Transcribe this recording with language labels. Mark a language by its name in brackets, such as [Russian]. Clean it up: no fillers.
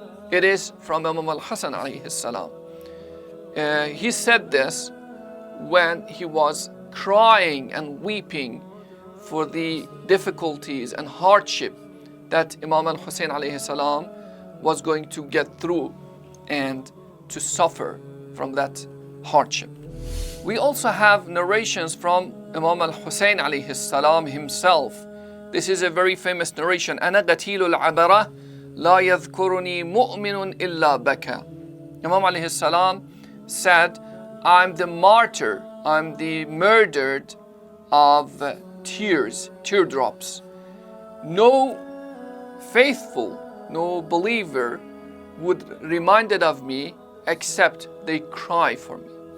[English] It is from Imam al-Hasan alayhi salam. He said this when he was crying and weeping for the difficulties and hardship that Imam al-Hussain alayhi salam was going to get through and to suffer from that hardship. We also have narrations from Imam al-Hussain alayhi salam himself. This is a very famous narration. [Arabic] أنا قتيل العبرة لا يذكرني مؤمن إلا بكى. [English] Imam alayhi salam said, I'm the martyr, I'm the murdered of tears, teardrops. No faithful, no believer would reminded of me except they cry for me.